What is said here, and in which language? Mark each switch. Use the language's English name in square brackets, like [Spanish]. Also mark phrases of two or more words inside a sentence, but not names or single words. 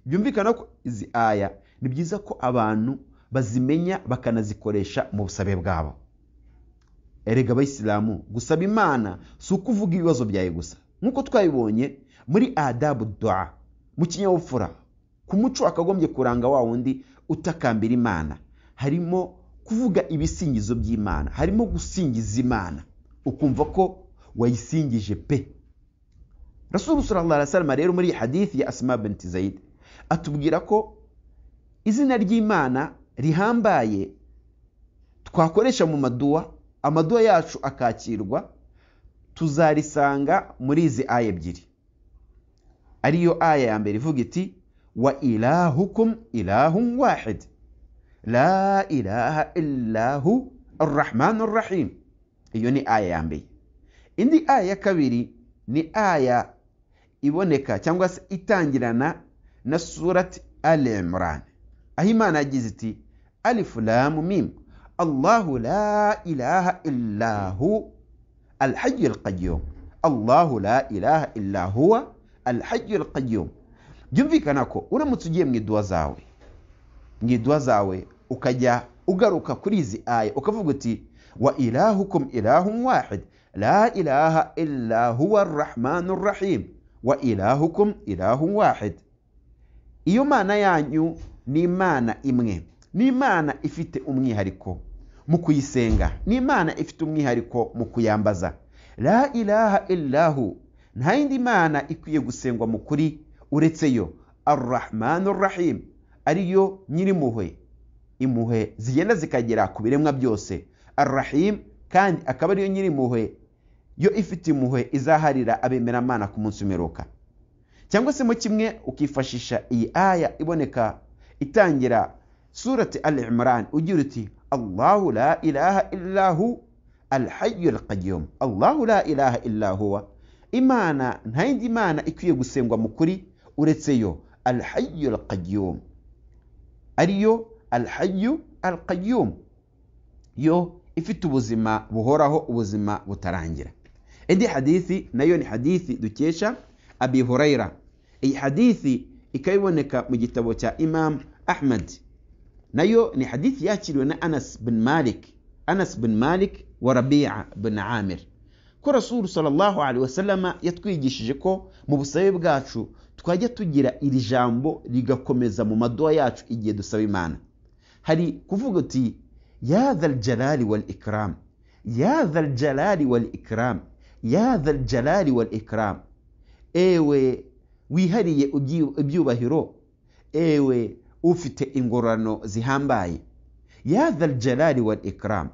[Kinyarwanda] Byumvikana ko izi aya ni byiza ko abantu bazimenya bakanazikoresha mu busabe bwabo. Erega abayisilamu gusaba Imana si ukuvuga ibibazo byawe gusa, nkuko twabibonye muri [Arabic] أدب الدعاء, [Kinyarwanda] mu kinyabupfura, ku muco akagombye kuranga wa wundi utakambira Imana, harimo kuvuga ibisingizo by'Imana, harimo gusingiza Imana ukumva ko wayisingije pe. [Arabic] رسول صلى الله عليه وسلم [Kinyarwanda] rero muri hadithi ya Asma bint Zaid atubwira ko izina ry'Imana rihambaye twakoresha mu maduwa, amaduwa yacu akakirwa, tuzarisanga muri izi aya ebyiri. Ariyo aya ya mbere ivuga iti [Arabic] وإلهكم إله واحد لا إله إلا هو الرحمن الرحيم. [Kinyarwanda] Iyo ni aya ya mbere. Indi aya ya kabiri ni aya iboneka cyangwa se itangirana na surati Al-Imran, aho Imana yagize iti [Arabic] الم الله لا إله إلا هو الحي القيوم الله لا إله إلا هو الحي القيوم. [Kinyarwanda] Byumvikana ko uramutse ugiye mu idua zawe ukajya ugaruka kuri izi aya ukavuga uti [Arabic] وإلهكم إله واحد لا إله إلا هو الرحمن الرحيم وإلهكم إله واحد. [Kinyarwanda] Iyo Mana yanyu ni Imana imwe, ni Imana ifite umwihariko mu kuyisenga, ni Imana ifite umwihariko mu kuyambaza. [Arabic] لا إله إلا هو, [Kinyarwanda] nta yindi Mana ikwiye gusengwa mu kuri uretse yo. [Arabic] الرحمن الرحيم, [Kinyarwanda] ariyo nyirimpuhwe, impuhwe zigenda zikagera ku biremwa byose. Arrahim, kandi akaba ariyo nyirimpuhwe, yo ifite impuhwe izaharira abemera Mana ku munsi w'imperuka. Cyangwa se mu kimwe ukifashisha iyi aya iboneka itangira surati Al-Imran ugira uti [Arabic] الله لا إله إلا هو الحي القيوم الله لا إله إلا هو, [Kinyarwanda] Imana nta yindi Mana ikwiye gusengwa mu kuri uretse yo. [Arabic] الحي القيوم, ariyo الحي القيوم, [Kinyarwanda] yo ifite ubuzima buhoraho, ubuzima butarangira. Indi hadithi nayo ni hadithi dukesha Abi Huraira. Iyi hadithi ikayiboneka mu gitabo cya Imam Ahmad, nayo ni hadithi yakiriwe na Anas bin Malik wa Rabi'a bin Amir, ko [Arabic] رسول صلى الله عليه وسلم [Kinyarwanda] yatwigishije ko mu busabe bwacu twajya tugira iri jambo rigakomeza mu maduwa yacu igihe dusaba Imana. [Arabic] Hari kuvuga uti يا ذا الجلال والإكرام يا ذا الجلال والإكرام يا ذا الجلال والإكرام, [Kinyarwanda] ewe wihariye ibyubahiro, ewe ufite ingorano zihambaye, [Arabic] يا ذا الجلال والإكرام.